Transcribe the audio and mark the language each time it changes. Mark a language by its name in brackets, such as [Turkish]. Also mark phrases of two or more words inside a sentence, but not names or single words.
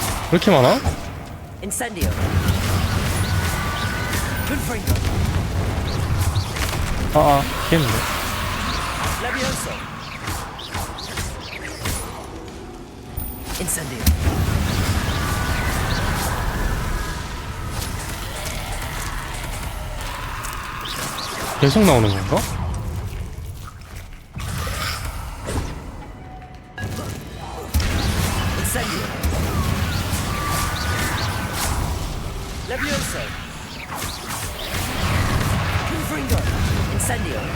[Korean] 왜 이렇게 많아? Incendio. Confringo. 피했는데. Levioso. Incendio. 계속 나오는 건가? Incendio. Levioso. Confringo. Incendio.